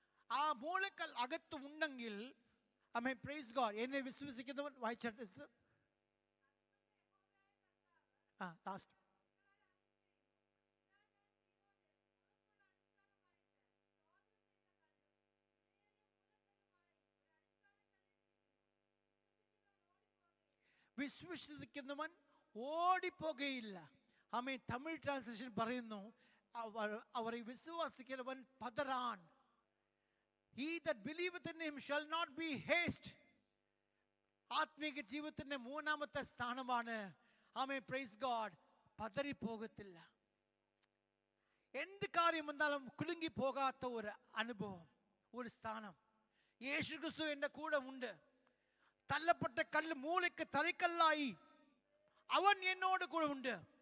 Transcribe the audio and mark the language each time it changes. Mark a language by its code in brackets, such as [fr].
[ml] ആ മൂലക്കൽ അകത്ത് ഉണ്ടെങ്കിൽ ആമേൻ [en] praise God [ml] എന്നെ വിശ്വസിക്കുന്നവൻ വായിച്ചിട്ട് ലാസ്റ്റ് വിശ്വസിക്കുന്നവൻ ഓടിപ്പോകയില്ല. ആമേൻ. തമിഴ് ട്രാൻസ്ലേഷൻ പറയുന്നു അവരെ വിശ്വസിക്കുന്നവൻ പതറാൻ. [en] He that believeth in him shall not be haste. [ml] ആത്മീക ജീവിതത്തിന്റെ മൂന്നാമത്തെ സ്ഥാനമാണ് ആമേൻ [en] praise God [ml] പതറിപ്പോകത്തില്ല. എന്ത് കാര്യം വന്നാലും കുലുങ്ങി പോകാത്ത ഒരു അനുഭവം, ഒരു സ്ഥാനം. യേശു ക്രിസ്തു എൻ്റെ കൂടെ ഉണ്ട്. തള്ളപ്പെട്ട കല്ല് മൂലയ്ക്ക് തലക്കല്ലായി അവൻ എന്നോട് കൂടെ ഉണ്ട്.